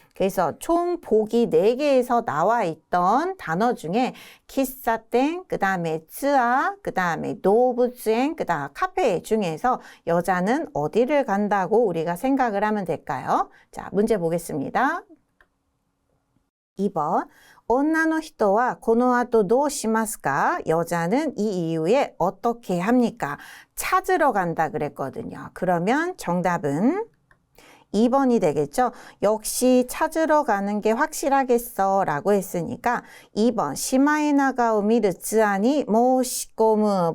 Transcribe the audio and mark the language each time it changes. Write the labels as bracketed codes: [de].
[ko] 그래서 총 보기 4개에서 나와 있던 단어 중에 키사땡, 그 다음에 쯔아, 그 다음에 노부츠엔, 그 다음 카페 중에서 여자는 어디를 간다고 우리가 생각을 하면 될까요? 자, 문제 보겠습니다. 2번. [ja] 女の人はこの後どうしますか? [ko] 여자는 이 이후에 어떻게 합니까? 찾으러 간다 그랬거든요. 그러면 정답은 2번이 되겠죠. 역시 찾으러 가는 게 확실하겠어 라고 했으니까 2번 시마에나가오 미르 쯔아니 모시꼬무.